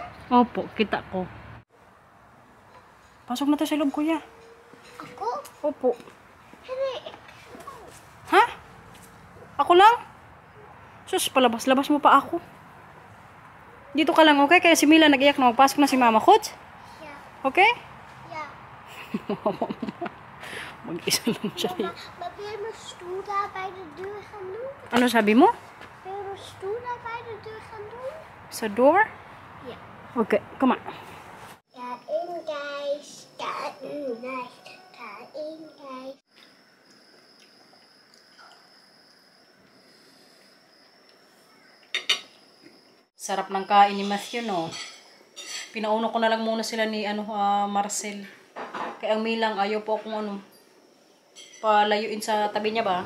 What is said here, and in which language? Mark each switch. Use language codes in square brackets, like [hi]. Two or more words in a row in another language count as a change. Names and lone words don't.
[tl] Opo, kita ko. Pasok na tayo sa loob, kuya. Ako? Opo. Hindi. Ha? Ako lang? Sus, palabas-labas mo pa ako. Dito ka lang, okay? Kaya si Mila nag-iyak na magpasok na si Mama Kots. Yeah. Okay? Yeah. Mag-isa lang siya. [nl] Maar wil je mijn stoel daar bij de deur gaan doen? [tl] Ano sabi mo? [nl] Wil je mijn stoel daar bij de deur gaan doen? [tl] Sa door? Ja. [en] Okay, come on. [nl] Daarin, guys. Daarin, guys. Daarin, guys. [tl] Sarap ng kain ni Matthew, no? Pinauno ko na lang muna sila ni Marcel. Kaya ang Milang, ayaw po akong palayuin sa tabi niya ba?